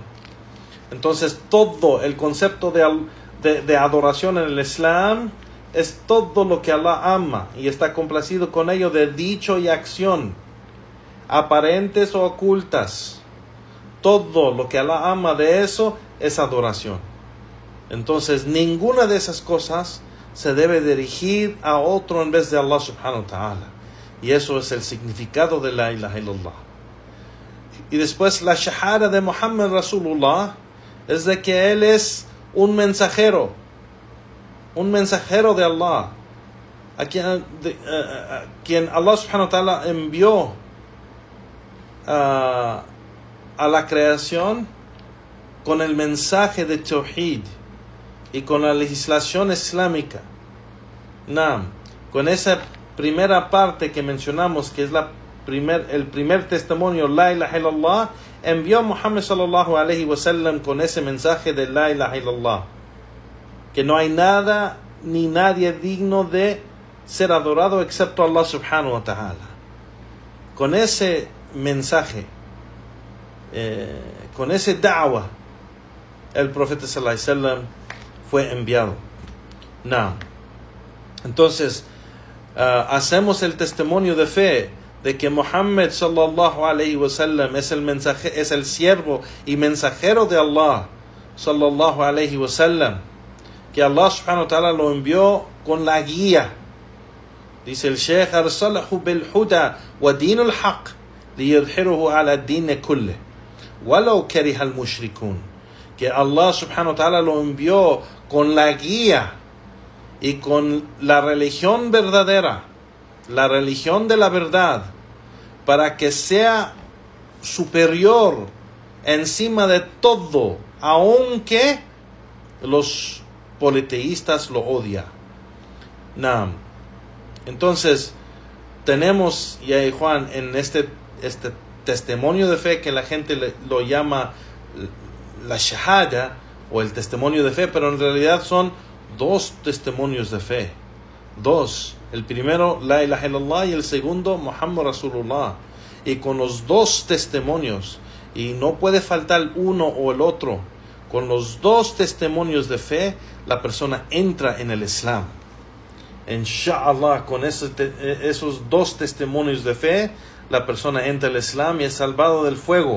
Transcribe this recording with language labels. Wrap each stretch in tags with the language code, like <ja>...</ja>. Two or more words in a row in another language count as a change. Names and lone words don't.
<es>Entonces todo el concepto de adoración en el Islam es todo lo que Allah ama y está complacido con ello, de dicho y acción, aparentes o ocultas. Todo lo que Allah ama de eso es adoración. Entonces ninguna de esas cosas se debe dirigir a otro en vez de Allah</es> <ar>سبحانه وتعالى.</ar> <es>Y eso es el significado de</es> <ar>لا إله إلا الله.</ar> <es>Y después la shahada de</es> <ar>محمد رسول الله</ar> <es>es de que Él es un mensajero de Allah, a quien Allah</es> <ar>سبحانه وتعالى</ar> <es>envió a la creación con el mensaje de Tawhid y con la legislación islámica. Con esa primera parte que mencionamos, que es el primer testimonio,</es> <ar>لا إله إلا الله,</ar> <es>envió Muhammad</es> <ar>صلى الله عليه وسلم</ar> <es>con ese mensaje de</es> <ar>لا إله إلا الله,</ar> <es>que no hay nada ni nadie digno de ser adorado excepto Allah</es> <ar>سبحانه وتعالى.</ar> <es>Con ese mensaje, con ese da'wah, el profeta</es> <ar>صلى الله عليه وسلم</ar> <es>fue enviado. Entonces, hacemos el testimonio de fe de que Muhammad</es> <ar>صلى الله عليه وسلم</ar> <es>es el siervo y mensajero de Allah</es> <ar>صلى الله عليه وسلم,</ar> <es>que Allah</es> <ar>سبحانه وتعالى</ar> <es>lo envió con la guía. Dice el Sheikh:</es> <ar>أرسله بالهدى ودين الحق ليظهره على الدين كله ولو كره المشركون.</ar> <es>Que Allah</es> <ar>سبحانه وتعالى</ar> <es>lo envió con la guía y con la religión verdadera, la religión de la verdad, para que sea superior encima de todo, aunque los politeístas lo odian. Entonces, tenemos, ya Juan, en este testimonio de fe que la gente lo llama la shahada o el testimonio de fe, pero en realidad son dos testimonios de fe. Dos. El primero,</es> <ar>لا إله إلا الله,</ar> <es>y el segundo,</es> <ar>محمد رسول الله.</ar> <es>Y con los dos testimonios, y no puede faltar uno o el otro, con los dos testimonios de fe, la persona entra en el Islam. Inshallah, con esos dos testimonios de fe, la persona entra en el Islam y es salvado del fuego.</es>